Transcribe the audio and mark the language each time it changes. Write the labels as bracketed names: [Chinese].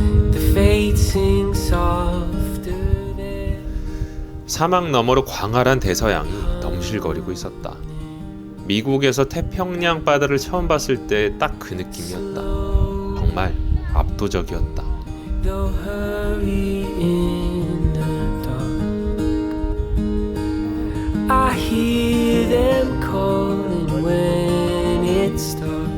[English] The fate sings softer there. [Korean] 사막 너머로 광활한 대서양이 넘실거리고 있었다. 미국에서 태평양 바다를 처음 봤을 때 딱 그 느낌이었다. 정말 압도적이었다. [English] They'll hurry in the dark. I hear them calling when it starts.